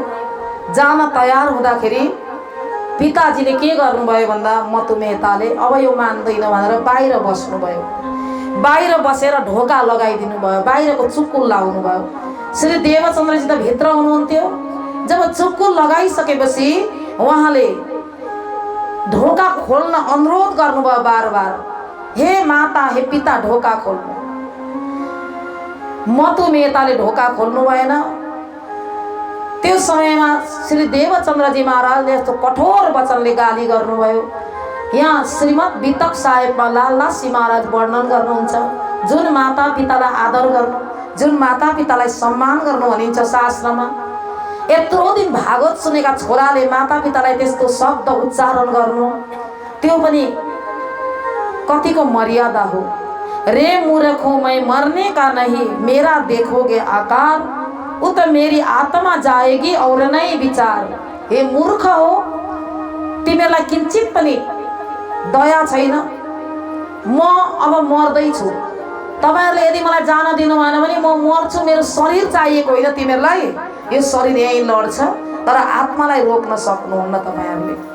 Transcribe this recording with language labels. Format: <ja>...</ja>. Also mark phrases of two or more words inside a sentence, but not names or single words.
<ne>जान तयार हुँदाखेरि पिताजीले के गर्नुभयो भन्दा मतुमेताले अब यो मान्दैन भनेर बाहिर बस्नुभयो। बाहिर बसेर ढोका लगाइदिनु भयो, बाहिरको चुक्कुल लाउनु भयो। श्री देवचन्द्रजी त भित्र हुनुहुन्थ्यो। जब चुक्कुल लगाइसकेपछि उहाँले ढोका खोल्न अनुरोध गर्नुभयो बार बार, हे माता, हे पिता, ढोका खोल्नु। मतुमेताले ढोका खोल्नु भएन। त्यो समयमा श्री देवचन्द्रजी महाराजले यस्तो कठोर वचनले गाली गर्नुभयो। यहाँ श्रीमद् वितक साहेबमा लालदासजी महाराज वर्णन गर्नुहुन्छ जुन माता पितालाई आदर गर्नु, जुन माता पितालाई सम्मान गर्नु भनिन्छ शास्त्रमा। यत्रो दिन भागवत सुनेका छोराले माता पितालाई त्यस्तो शब्द उच्चारण गर्नु, त्यो पनि कतिको मर्यादा हो।</ne> <hi>रे मूर्खो मैं मरने का नहीं, मेरा देखोगे आकार, उ त मेरी आत्मा जाएगी और नै विचार।</hi> <ne>हे मूर्ख हो, तिमीलाई किंचित पनि दया छैन। म अब मर्दैछु, तपाईहरुले यदि मलाई जान दिनु भएन भने म मर्छु। मेरो शरीर चाहिएको होइन तिमीहरूलाई। यो शरीर यही लड्छ, तर आत्मालाई रोक्न सक्नुहुन्न तपाईहरुले।</ne>